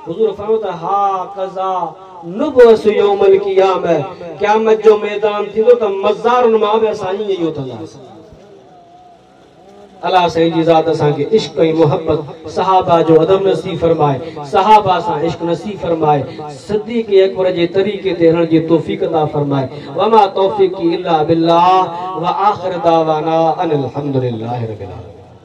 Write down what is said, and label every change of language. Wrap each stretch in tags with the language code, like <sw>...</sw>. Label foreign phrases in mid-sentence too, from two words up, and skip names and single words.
<sd>हुज़ूर फरमायो त हा कज़ा नुबस</sd> <ar>يوم القيامة</ar> <sd>क़यामत जो मैदान थींदो त मज़ारुन मां बि असां इहो थींदासीं। अल्लाह साईं जी ज़ात असां खे इश्क ऐं मोहब्बत सहाबा जो अदब नसीब फरमाए, सहाबा सां इश्क नसीब फरमाए, सिद्दीक़ अकबर जे तरीक़े ते हलण जी तौफ़ीक़ अता फरमाए।</sd> <ar>وما توفيقي إلا بالله وآخر دعوانا أن الحمد لله رب العالمين.</ar>